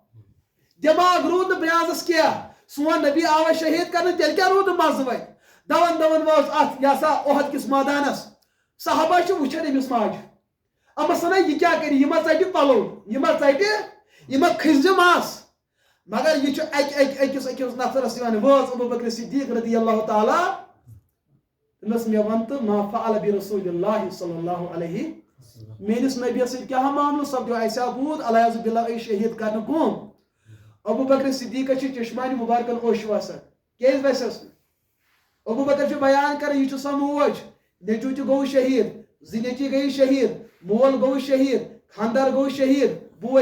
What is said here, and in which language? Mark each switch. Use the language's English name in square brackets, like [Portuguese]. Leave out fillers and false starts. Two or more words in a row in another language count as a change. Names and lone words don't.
[Kashmiri] دٮ۪ماغ روٗد نہٕ بنیازس کینٛہہ سون نبی آوا شہیٖد کرنہٕ تیٚلہِ کیٛاہ روٗد نہٕ مزٕ وۄنۍ دون وٲژ اتھ یہِ ہسا احد کِس مٲدانس صحابہ چھِ وٕچھان أمِس ماجہِ أمس ونان یہِ کیٛاہ کرِ یہِ ما ژٹہِ پلو یہِ ما ژٹہِ یہِ ما کھٔسزِ مس مگر یہِ چھُ أکِس نفرس یِوان وٲژ ابوٗ بکر صدیٖق [Arabic] رضی اللہ تعالیٰ [Kashmiri] دوٚپنس مےٚ وَن تہٕ [Arabic] ما فعل برسول اللہ صلی اللہ علیہ [Kashmiri] میٲنِس نبیَس سۭتۍ کیٛاہ معاملہٕ سپدیو اَسہِ آو بوٗد [Arabic] العیاذ باللہ [Kashmiri] أسۍ شہیٖد کرنہٕ کُم ابوٗ بکر صدیٖقس چھِ چشمانہِ مُبارکن اوٚش وسان کیازِ وسٮ۪س نہٕ ابوٗ بکر چھُ بیان کران یہِ چھُ سۄ موج نیٚچوٗ تہِ گوٚو شہیٖد زٕ نیٚچوۍ گٔیہِ شہیٖد مول گوٚو شہیٖد خاندار گوٚو شہیٖد بوے